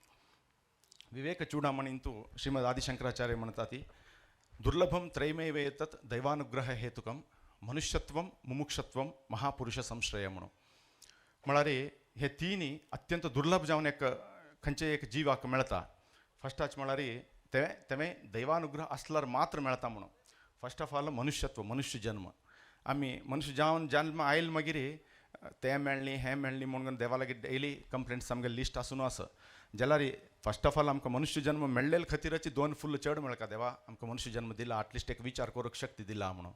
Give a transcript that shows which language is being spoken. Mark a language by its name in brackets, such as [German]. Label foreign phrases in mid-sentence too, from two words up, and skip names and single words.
[Konkani] विवेक चूडामणींतू श्रीमद आदिशंकराचार्य म्हणटा ती [Sanskrit] दुर्लभम त्रैमेव एतत् दैवानुग्रह हेतुकम मनुष्यत्वम मुमुक्षत्वम महापुरुष संश्रय [Konkani] म्हणून म्हळ्यार हे तिनी अत्यंत दुर्लभ जावन एक खंयचे एक जिवाक मेळटा. फस्टाच म्हळ्यार तेवें दैवानुग्रह असल्यार मात्र मेळटा म्हणून [English] first of all [Konkani] मनुष्यत्व मनुष्य जन्म आमी मनुष्य जावन जन्म आयल मागीर तें मेळ्ळी हें मेळ्ळी म्हणून देवा लागीं [English] daily complaints [Konkani] आमगे लिस्ट आसून आसा जाल्यार [English] first of all [Konkani] आमकां मनुष्य जन्म मेळ्ळेले खातीरची दोन फुल्ल चड मेळका देवा आमकां मनुष्य जन्म दिला एटलिस्ट एक विचार करूंक शक्ती दिला म्हणून.